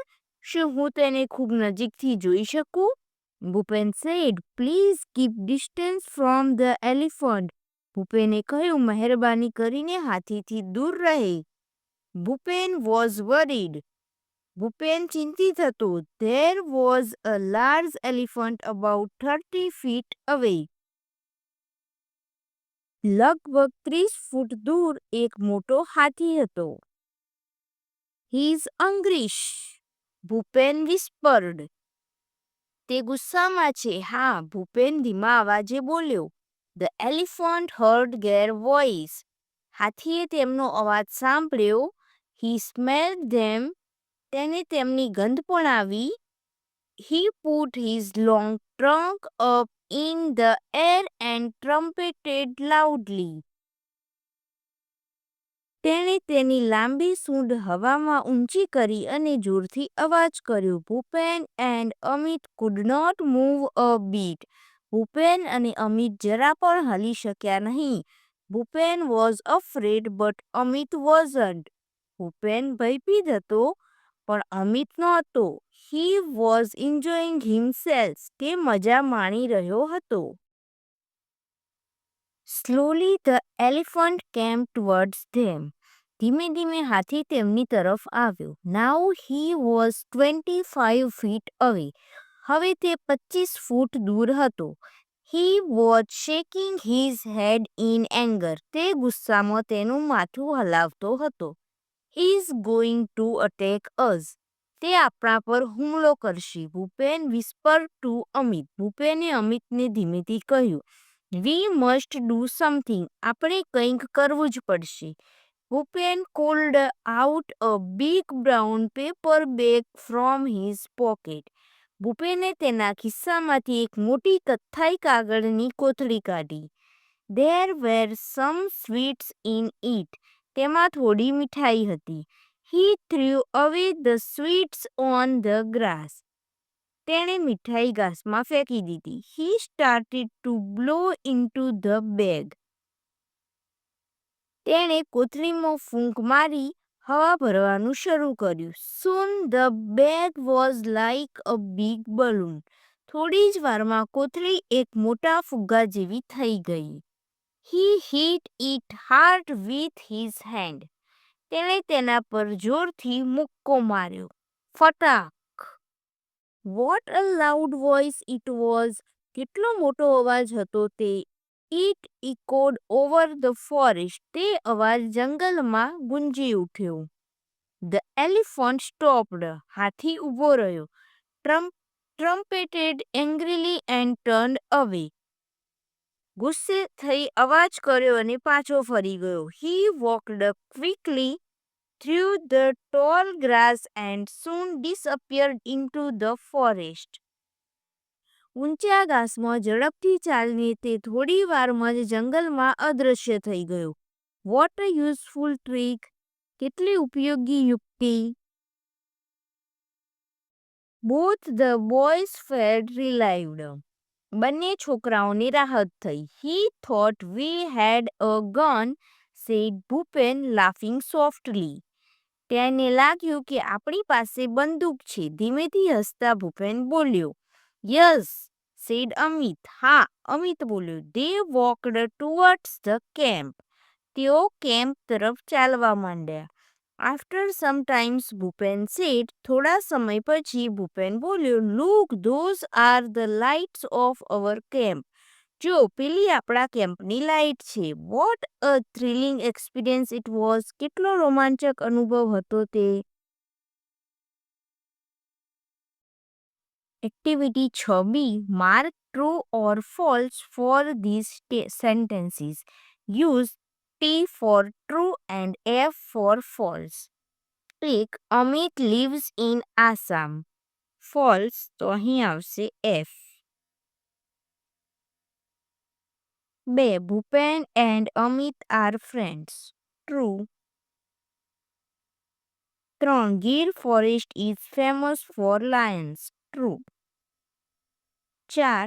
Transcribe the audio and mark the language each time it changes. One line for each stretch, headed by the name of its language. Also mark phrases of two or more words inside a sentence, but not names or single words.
Gujarati: શું હું તેને ખૂબ નજીકથી જોઈ શકું?
English: ભૂપેન said, Please keep distance from the elephant.
Gujarati: ભૂપેને કહ્યું, મહેરબાની કરીને હાથીથી દૂર રહે.
English: Bhupen was worried.
Gujarati: ભૂપેન ચિંતિત હતો.
English: There was a large elephant about 30 feet away.
Gujarati: લગભગ 30 ફૂટ દૂર એક મોટો હાથી હતો.
English: He is hungry, ભૂપેન whispered.
Gujarati: તે ગુસ્સામાં છે. હા, ભૂપેન ધીમા અવાજે બોલ્યો.
English: The elephant heard their voice.
Gujarati: હાથીએ તેમનો અવાજ સાંભળ્યો.
English: He smelled them.
Gujarati: તેને તેમની ગંધ પણ આવી.
English: He put his long trunk up in the air and trumpeted loudly.
Gujarati: તેણે તેની લાંબી સૂંઢ હવામાં ઊંચી કરી અને જોરથી અવાજ કર્યો.
English: ભૂપેન and અમિત could not move a bit.
Gujarati: ભૂપેન અને અમિત જરા પણ હલી શક્યા નહીં.
English: ભૂપેન was afraid but અમિત wasn't.
Gujarati: ભૂપેન ભયભીત હતો પણ અમિત નહોતો.
English: He was enjoying himself.
Gujarati: તે મજા માણી રહ્યો હતો.
English: Slowly the elephant came towards them.
Gujarati: ધીમે ધીમે હાથી તેમની તરફ આવ્યો.
English: Now he was 25 feet away.
Gujarati: હવે તે 25 ફૂટ દૂર હતો.
English: He was shaking his head in anger.
Gujarati: તે ગુસ્સામાં તેનું માથું હલાવતો હતો.
English: He is going to attack us.
Gujarati: તે આપણા પર હુમલો કરશે. ભૂપેન
English: whispered to
Gujarati: અમિત. ભૂપેને અમિતને ધીમેથી કહ્યું.
English: We must do something.
Gujarati: આપણે કંઈક કરવું જ પડશે.
English: ભૂપેન pulled out a big brown paper bag from his pocket.
Gujarati: ભૂપેને તેના ખિસ્સામાંથી એક મોટી કથ્થાઈ કાગળની કોથળી કાઢી.
English: There were some sweets in it.
Gujarati: તેમાં થોડી મીઠાઈ હતી.
English: He threw away the sweets on the grass.
Gujarati: તેણે મીઠાઈ ઘાસમાં ફેંકી દીધી.
English: He started to blow into the bag.
Gujarati: તેણે કોથળીમાં ફૂંક મારી હવા ભરવાનું શરૂ કર્યું.
English: Soon the bag was like a big balloon.
Gujarati: થોડી જ વારમાં કોથળી એક મોટા ફુગ્ગા જેવી થઈ ગઈ.
English: He hit it hard with his hand.
Gujarati: તેણે તેના પર જોરથી મુક્કો માર્યો. ફટાક!
English: What a loud voice it was!
Gujarati: કેટલો મોટો અવાજ હતો તે.
English: It echoed over the forest.
Gujarati: તે અવાજ જંગલમાં ગુંજી ઉઠ્યો.
English: The elephant stopped.
Gujarati: હાથી ઊભો રહ્યો.
English: Trumpeted angrily and turned away.
Gujarati: ગુસ્સે થઈ અવાજ કર્યો અને પાછો ફરી ગયો.
English: He walked quickly through the tall grass and soon disappeared into the forest.
Gujarati: ઊંચા ઘાસમાં ઝડપથી ચાલીને તે થોડી વારમાં જ જંગલમાં અદૃશ્ય થઈ ગયો.
English: What a useful trick!
Gujarati: કેટલી ઉપયોગી યુક્તિ!
English: Both the boys felt relieved.
Gujarati: બંને છોકરાઓને રાહત થઈ.
English: He thought we had a gun, said Bhupen, laughing softly.
Gujarati: તેને લાગ્યું કે આપણી પાસે બંદૂક છે. ધીમેથી હસતા ભૂપેન બોલ્યો.
English: Yes, said અમિત.
Gujarati: હા, અમિત બોલ્યો.
English: They walked towards the camp.
Gujarati: તેઓ કેમ્પ તરફ ચાલવા માંડ્યા.
English: After some time, ભૂપેન said.
Gujarati: થોડા સમય પછી ભૂપેન બોલ્યો.
English: Look, those are the lights of our camp.
Gujarati: જો પેલી આપણા કેમ્પની લાઇટ છે.
English: What a thrilling experience it was.
Gujarati: કેટલો રોમાંચક અનુભવ હતો તે. એક્ટિવિટી 6B.
English: Mark true or false for these sentences. Use T for true and F for false. 1. Amit lives in Assam. False,
Gujarati: તો અહીં આવશે F. 2.
English: Bhupen and Amit are friends. True. 3. Gir forest is famous for lions. True. 4.